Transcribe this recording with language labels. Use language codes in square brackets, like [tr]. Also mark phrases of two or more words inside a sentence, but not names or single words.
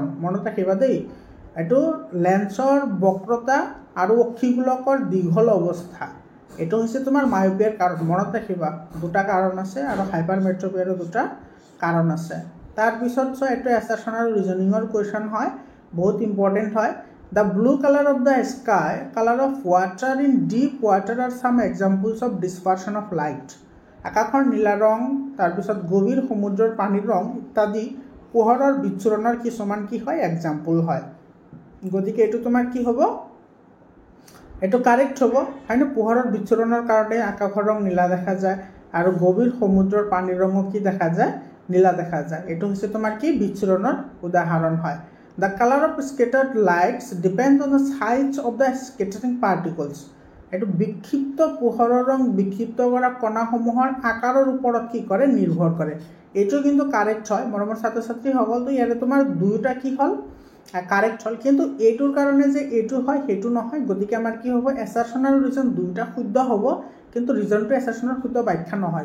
[as] মনত ৰাখিবা দেই, এইটো লেন্সৰ বক্ৰতা আৰু অক্ষিগোলকৰ দীঘল অৱস্থা, এইটো হৈছে তোমাৰ মায়োপিয়াৰ কাৰণ। মনত ৰাখিবা, দুটা কাৰণ আছে, আৰু হাইপাৰ মেট্ৰপিয়াৰো দুটা কাৰণ আছে। তাৰপিছত চোৱা, এইটো এছাৰশ্যন আৰু ৰিজনিঙৰ কুৱেশ্যন হয়, বহুত ইম্পৰ্টেণ্ট হয়। [en] The blue color of the sky, color of water in deep water are some examples of dispersion of light. [as] আকাশৰ নীলা ৰং, তাৰপিছত গভীৰ সমুদ্ৰৰ পানীৰ ৰং ইত্যাদি পোহৰৰ বিচ্ছুৰণৰ কিছুমান কি হয়? এক্সাম্পল হয়। গতিকে এইটো তোমাৰ কি হ'ব? এইটো কাৰেক্ট হ'ব, হয়নে? পোহৰৰ বিচ্ছুৰণৰ কাৰণে আকাশৰ ৰং নীলা দেখা যায়, আৰু গভীৰ সমুদ্ৰৰ পানীৰ ৰঙো কি দেখা যায়? নীলা দেখা যায়। এইটো হৈছে তোমাৰ কি? বিচ্ছুৰণৰ উদাহৰণ হয়। [en] The color of scattered lights depends on the size of the scattering particles. [as] এইটো বিক্ষিপ্ত পোহৰৰ ৰং বিক্ষিপ্ত কৰা কণাসমূহৰ আকাৰৰ ওপৰত কি কৰে? নিৰ্ভৰ কৰে। এইটো কিন্তু কাৰেক্ট হয় মৰমৰ ছাত্ৰ ছাত্ৰীসকলতো। ইয়াৰে তোমাৰ দুয়োটা কি হ'ল? কাৰেক্ট হ'ল, কিন্তু এইটোৰ কাৰণে যে এইটো হয় সেইটো নহয়। গতিকে আমাৰ কি হ'ব? এছাৰশ্যন আৰু ৰিজন দুয়োটা শুদ্ধ হ'ব, কিন্তু ৰিজনটো এছাৰশ্যনৰ শুদ্ধ ব্যাখ্যা নহয়।